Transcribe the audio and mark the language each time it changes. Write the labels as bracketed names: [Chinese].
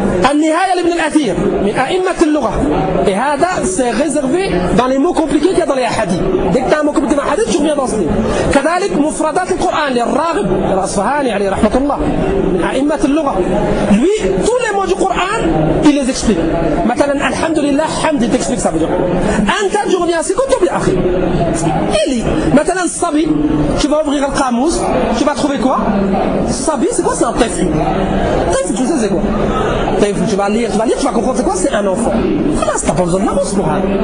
[Arabic] النهاية لابن الأثير من أئمة اللغة. [French] هذا سيغزغفي dans les mots compliqués qu'il y a dans les hadiths. Dès que tu as un mot compliqué dans les hadiths, tu reviens dans ce livre. [Arabic] كذلك مفردات القرآن للراغب الأصفهاني عليه رحمة الله من أئمة اللغة. [French] Lui, tous les mots du Coran, il les explique. [Arabic] مثلا الحمد لله حمد, [French] il t'explique ça. أنت, tu reviens à ses كتب [Arabic] يا أخي. [French] Il est. مثلا الصبي, tu vas ouvrir le قاموس, tu vas trouver quoi? الصبي, c'est quoi? C'est un طفل. طفل, tu sais, c'est quoi? Tu vas lire, tu vas comprendre, c'est quoi? C'est un enfant. Voilà, t'as pas besoin de la rousse, moral.